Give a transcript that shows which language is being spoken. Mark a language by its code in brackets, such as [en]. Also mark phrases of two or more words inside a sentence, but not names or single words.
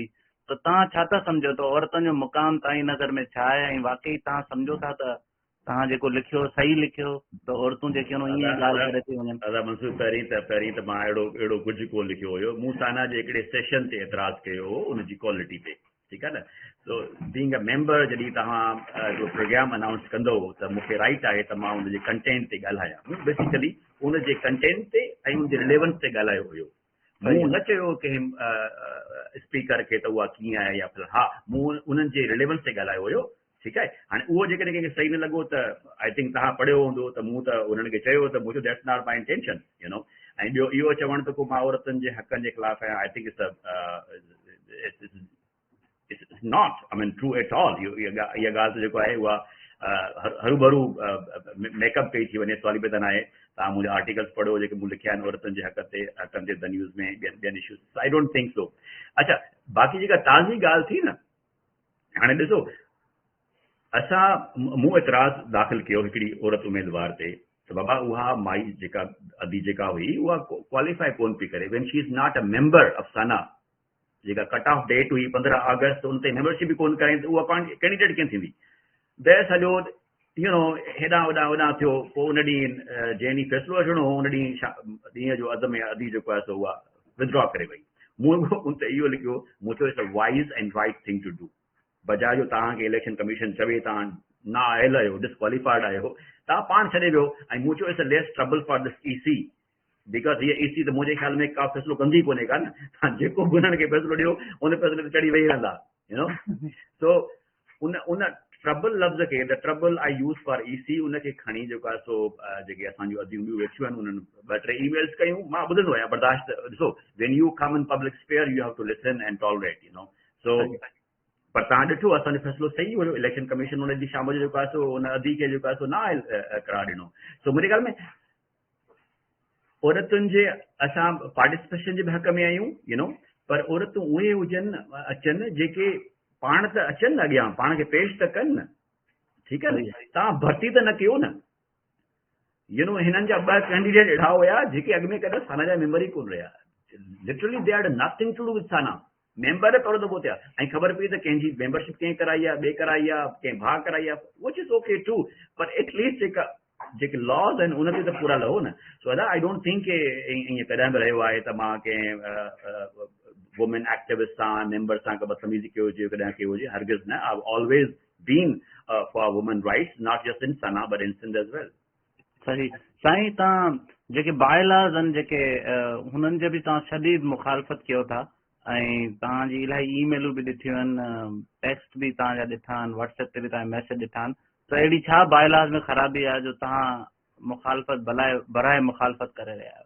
[sd] त तव्हां छा था सम्झो त औरतुनि जो मुक़ाम तव्हांजी नज़र में छा आहे, ऐं वाकई तव्हां सम्झो था त तव्हां जेको लिखियो सही लिखियो, त औरतूं जेके आहिनि ईअं ॻाल्हि करे थी वञनि? दादा मंसूर, पहिरीं त मां अहिड़ो कुझु कोन लिखियो हुयो। मूं साना जे हिकिड़े सेशन ते एतिराज़ कयो हो उनजी क्वालिटी ते, ठीकु आहे न। [en] so being a member [sd] जॾहिं तव्हां प्रोग्राम अनाउंस कंदो त मूंखे राइट आहे त मां हुनजे कंटेंट ते ॻाल्हायां, बेसिकली हुनजे कंटेंट ते ऐं हुनजे रिलेवेंस ते ॻाल्हायो हुयो। मूं न चयो कंहिं स्पीकर खे त उहा कीअं आहे या फिर, हा मूं उन्हनि जे रिलेवेंस ते ॻाल्हायो हुयो, ठीकु आहे। हाणे उहो जेकॾहिं कंहिंखे सही न लॻो त [en] I think [sd] तव्हां पढ़ियो हूंदो त मूं त उन्हनि खे चयो त मुंहिंजो [en] that's not my intention, [sd] ऐं ॿियो इहो चवणु त को मां औरतुनि जे हक़नि जे ख़िलाफ़ आहियां, [en] I think it's not, I mean true at all. [sd] इहा ॻाल्हि त जेको आहे उहा हरू मेकअप कई थी वञे, सवाली बि त न आहे। तव्हां मुंहिंजा आर्टिकल्स पढ़ो जेके मूं लिखिया आहिनि औरतुनि जे हक़नि ते द न्यूज़ में, ॿियनि इश्यूज़, [en] I don't think so. [sd] अच्छा, बाक़ी जेका ताज़ी ॻाल्हि थी न, हाणे ॾिसो मूं एतिराज़ दाख़िल कयो हिकिड़ी औरत उमेदवार ते, त बाबा उहा माई जेका अदी जेका हुई उहा क्वालिफाई कोन पई करे, [en] when she is not a member of SANA. [sd] जेका [en] cut off date [sd] हुई 15 अगस्त, उन ते मेंबरशिप बि कोन कराई, त उहा पाण कैंडिडेट कीअं थींदी? बहस हलियो, हेॾां होॾां थियो। पोइ उन ॾींहुं जंहिं ॾींहुं फ़ैसिलो वठिणो हो, उन ॾींहुं जो अध में अदी जेको आहे सो उहा विदड्रॉ करे वई। मूं उन ते इहो लिखियो, मूं चयो [en] it's a wise and right thing to do. [sd] बजाए जो तव्हांखे [en] election commission [sd] चवे तव्हां न आयल आहियो, डिस्क्वालीफाइड आहियो, तव्हां पाण छॾे वियो। ऐं मूं चयो [en] it's a less trouble for this EC, because [sd] हीअ ईसी त मुंहिंजे ख़्याल में का फ़ैसिलो कंदी कोन्हे का न। तव्हां जेको बि हुननि खे फ़ैसिलो ॾियो उन फ़ैसिले ते चढ़ी वेही रहंदा, सो उन ट्रबल लफ़्ज़ खे, [en] the trouble I use for EC, [sd] उनखे खणी जेको आहे सो जेके असांजूं अदियूं ॿियूं वेठियूं आहिनि उन्हनि 2-3 ईमेल्स कयूं। मां ॿुधंदो आहियां, बर्दाश्त, ॾिसो [en] when you come in public sphere you have to listen and tolerate, [sd] सो पर तव्हां ॾिठो असांजो फ़ैसिलो सही हुयो। [en] election commission [sd] उन ॾींहुं शाम जो जेको आहे सो उन अदी खे जेको आहे सो न करार ॾिनो। सो मुंहिंजे ख़्याल में औरतुनि जे असां पार्टिसिपेशन जे बि हक़ में आहियूं, पर औरतूं उहे हुजनि अचनि जेके पाण त अचनि न अॻियां, पाण खे पेश त कनि न, ठीकु आहे न। तव्हां भर्ती त न कयो न, हिननि जा 2 कैंडिडेट अहिड़ा हुया जेके अॻु में कॾहिं साना जा मेंबर ई कोन रहिया। [en] literally they had nothing to do with SANA, [sd] मेंबर पहिरियों दफ़ो थिया, ऐं ख़बर पई त कंहिंजी मेंबरशिप कंहिं कराई आहे, ॿिए कराई आहे, कंहिं भाउ कराई आहे, [en] which is okay too, [sd] पर एटलीस्ट जेके लॉज आहिनि उन ते त पूरा लहो न। सो दादा [en] I don't think [sd] ईअं कॾहिं बि रहियो आहे त मां कंहिं [en] women activist [sd] सां, मेंबर सां बदतमीज़ी कयो हुजे, कॾहिं कयो हुजे, हरगिज़ न। [en] I always been for women rights, not just in SANA but in Sindh as well. [sd] सही साईं, तव्हां जेके बायलाज़ आहिनि जेके हुननि जे बि तव्हां शदीद मुखालफ़त कयो था, ऐं तव्हांजी इलाही ईमेलूं बि ॾिठियूं आहिनि, टेक्स्ट बि तव्हांजा ॾिठा आहिनि, व्हाट्सएप ते बि तव्हां मैसेज ॾिठा आहिनि, त अहिड़ी छा बायलाज़ में ख़राबी आहे जो तव्हां मुखालफ़त बराए मुखालफ़त करे रहिया आहियो?